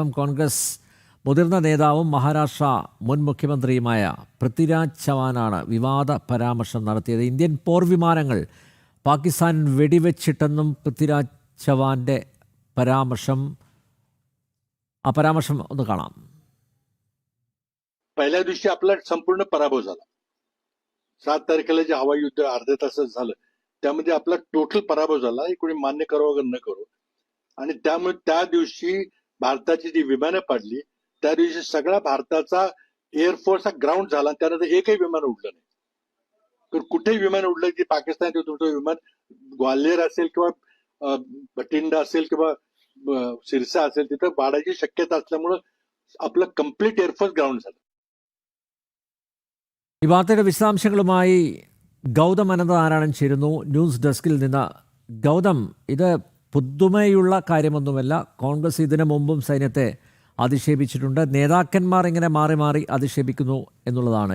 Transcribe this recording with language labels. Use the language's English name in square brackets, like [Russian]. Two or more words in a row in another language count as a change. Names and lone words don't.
[Malayalam] കോൺഗ്രസ് മുതിർന്ന നേതാവും മഹാരാഷ്ട്ര മുൻ മുഖ്യമന്ത്രിയുമായ പൃഥ്വിരാജ് ചവാനാണ് വിവാദ പരാമർശം നടത്തിയത്. ഇന്ത്യൻ പോർവിമാനങ്ങൾ പാകിസ്ഥാൻ വെടിവെച്ചിട്ടെന്നും പൃഥ്വിരാജ് ചവാൻ്റെ പരാമർശം. ആ പരാമർശം ഒന്ന് കാണാം. [Marathi] पहिल्या दिवशी आपला संपूर्ण पराभव झाला. 7 तारखेला जे हवाई युद्ध अर्ध्या तासात झालं त्यामध्ये आपला टोटल पराभव झाला. हे कोणी मान्य करो वगैरे न करो. आणि त्यामुळे त्या दिवशी भारताची जी विमानं पडली त्या दिवशी सगळा भारताचा एअरफोर्स हा ग्राउंड झाला. त्यानंतर एकही विमान उडलं नाही. तर कुठेही विमान उडलं की पाकिस्तानचं तुमचं विमान ग्वाल्हेर असेल किंवा बठिंडा असेल किंवा सिरसा असेल तिथं पाडायची शक्यता असल्यामुळं आपलं [English] complete airforce ground [Marathi] झालं. [Malayalam] ഈ വാർത്തയുടെ വിശദാംശങ്ങളുമായി ഗൗതം അനന്തനാരായണൻ ചേരുന്നു [English] news deskil [Malayalam] നിന്ന്. ഗൗതം, ഇത് പുതുമയുള്ള കാര്യമൊന്നുമല്ല. കോൺഗ്രസ് ഇതിനു മുമ്പും സൈന്യത്തെ അധിക്ഷേപിച്ചിട്ടുണ്ട്. നേതാക്കന്മാർ ഇങ്ങനെ മാറി മാറി അധിക്ഷേപിക്കുന്നു എന്നുള്ളതാണ്.